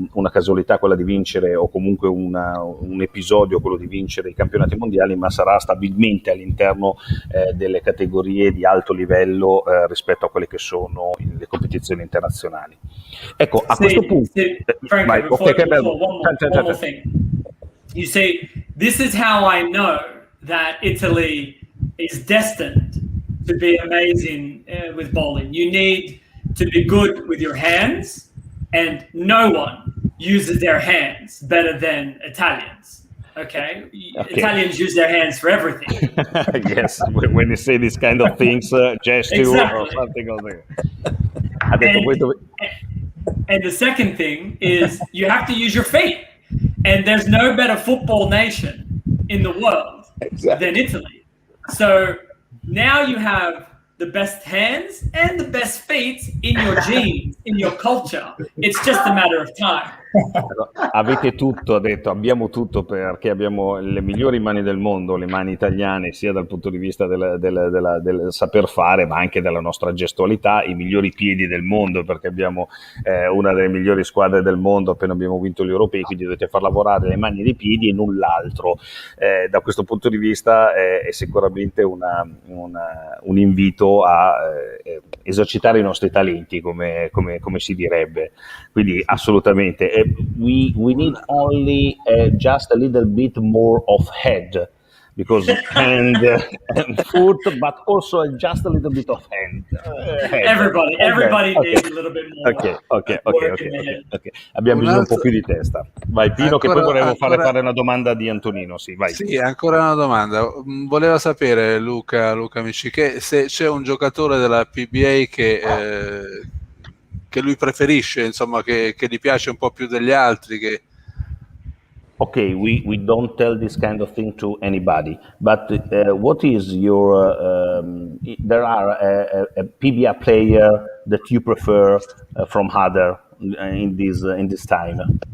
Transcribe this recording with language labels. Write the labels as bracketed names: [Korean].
[Italian] casualità quella di vincere, o comunque un episodio quello di vincere i campionati mondiali, ma sarà stabilmente all'interno delle categorie di alto livello rispetto a quelle che sono le competizioni internazionali. Ecco, a questo punto [English] Franco, one more thing. You see, this is how I know that Italy is destined to be amazing with bowling. You need to be good with your hands, and no one uses their hands better than Italians. Okay. Italians use their hands for everything. Yes, when you say these kind of things, gesture exactly. or something or and the second thing is you have to use your feet, and there's no better football nation in the world than Italy. So now you have the best hands and the best feet in your genes, in your culture. It's just a matter of time. [Italian] Avete tutto, ha detto, abbiamo tutto, perché abbiamo le migliori mani del mondo, le mani italiane, sia dal punto di vista del saper fare, ma anche della nostra gestualità, i migliori piedi del mondo, perché abbiamo una delle migliori squadre del mondo, appena abbiamo vinto gli europei, quindi dovete far lavorare le mani e i piedi e null'altro. Da questo punto di vista è sicuramente un invito a esercitare i nostri talenti, come si direbbe, quindi assolutamente. [English] We need only just a little bit more of head, because and foot, but also just a little bit of hand. Everybody needs a little bit more. Ok. [Italian] Abbiamo bisogno un po' più di testa. Vai Pino, che poi volevo fare una domanda di Antonino. Sì, vai. Sì, ancora una domanda. Voleva sapere Luca Amici, che se c'è un giocatore della PBA che lui preferisce, insomma, che gli piace un po' più degli altri. [English] Okay, we don't tell this kind of thing to anybody, but what is your there are a PBA player that you prefer from other in this time?